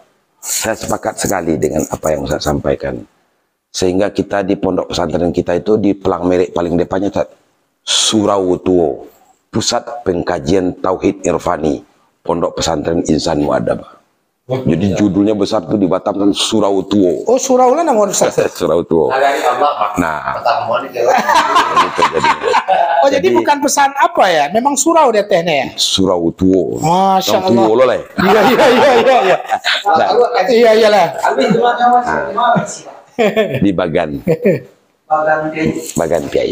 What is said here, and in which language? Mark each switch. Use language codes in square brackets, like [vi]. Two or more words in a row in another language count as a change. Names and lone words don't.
[id] Saya sepakat sekali dengan apa yang Ustaz sampaikan. Sehingga kita di pondok pesantren kita itu di pelang merek paling depannya, Ustaz, Surau Tuo, Pusat Pengkajian Tauhid Irfani, Pondok Pesantren Insan Muadab. Jadi judulnya besar tuh di Batam kan Surau Tuo. Oh, surau lah nama Ustaz. Surau Tuo. Nah, gitu jadinya. Oh, jadi bukan pesan apa ya? Memang surau dia tehnya ya? Surau Tuo. [ar] ما شاء الله. [min] Tuo loh lah. [id] Iya. Iya, iyalah. Di Bagan Piai.